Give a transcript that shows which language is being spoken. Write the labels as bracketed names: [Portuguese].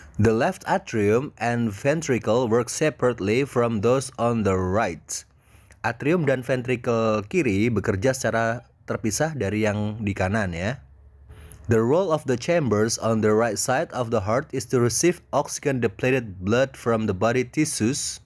[English] The left atrium and ventricle work separately from those on the right. [Indonesian] Atrium dan ventricle kiri bekerja secara terpisah dari yang di kanan ya. [English] The role of the chambers on the right side of the heart is to receive oxygen-depleted blood from the body tissues.